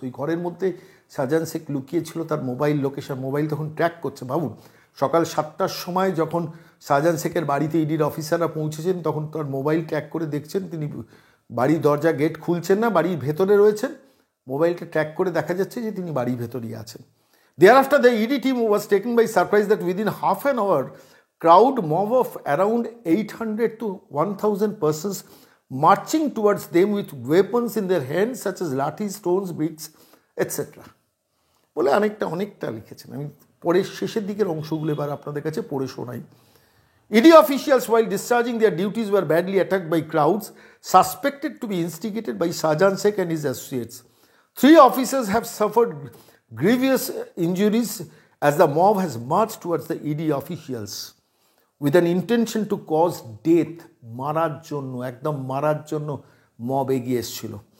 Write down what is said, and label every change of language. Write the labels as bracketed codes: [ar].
[bn] ওই ঘরের মধ্যে শাহজাহান শেখ লুকিয়েছিল, তার মোবাইল লোকেশন, মোবাইল তখন ট্র্যাক করছে। ভাবুন, সকাল 7টার সময় যখন শাহজাহান শেখের বাড়িতে ইডির অফিসাররা পৌঁছেছেন, তখন তার মোবাইল ট্র্যাক করে দেখছেন তিনি বাড়ির দরজা গেট খুলছেন না, বাড়ির ভেতরে রয়েছেন। মোবাইলটা ট্র্যাক করে দেখা যাচ্ছে যে তিনি বাড়ির ভেতরেই আছেন। [en] Thereafter, the ED team was taken by surprise that within half an hour, crowd mob of around 800 to 1,000 persons marching towards them with weapons in their hands such as lathi, stones, bricks, etc. [bn] বলে অনেকটা লিখেছেন। আমি পরের শেষের দিকের অংশগুলো এবার আপনাদের কাছে পড়ে শোনাই। [en] ED officials, while discharging their duties, were badly attacked by crowds suspected to be instigated by Shahjahan Sheikh and his associates. 3 officers have suffered grievous injuries as the mob has marched towards the ED officials with an intention to cause death. [bn] মারার জন্য, একদম মারার জন্য mob এগিয়ে এসেছিল।